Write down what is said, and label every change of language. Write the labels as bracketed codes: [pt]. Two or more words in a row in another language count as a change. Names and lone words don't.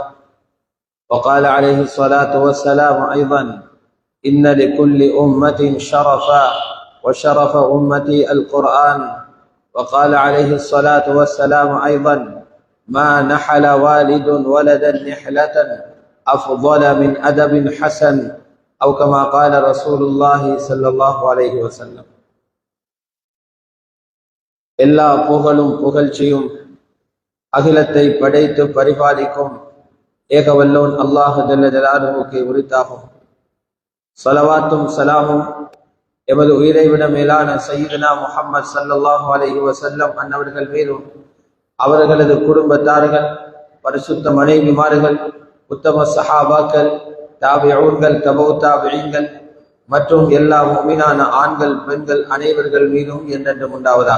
[ar] وقال عليه الصلاة والسلام أيضا إن لكل أمة شرفا وشرف أمتي القرآن وقال عليه الصلاة والسلام أيضا ما نحل والد ولدا نحلة أفضل من أدب حسن أو كما قال رسول الله صلى الله عليه وسلم [ta] எல்லா புகழும் புகழ்ச்சியும் அகிலத்தை படைத்து பரிபாலிக்கும் ஏகவல்லோன் அல்லாஹ் ஜல்ல ஜலாலுஹுக்கு உரித்தாகும். ஸலவாத்தும் ஸலாமும் எமது உயிரை விட மேலான சய்யிதுனா முஹம்மது [ar] صلى الله عليه وسلم [ta] அன்னவர்கள் மீதும் அவர்களது குடும்பத்தார்கள் பரிசுத்த மனைவிமார்கள் உத்தம சஹாபாக்கள் தாபிஊன்கள் தபவு தாபிஈன்கள் மற்றும் எல்லா முஃமினான ஆண்கள் பெண்கள் அனைவர்கள் மீதும் என்றென்றும் உண்டாவதாக.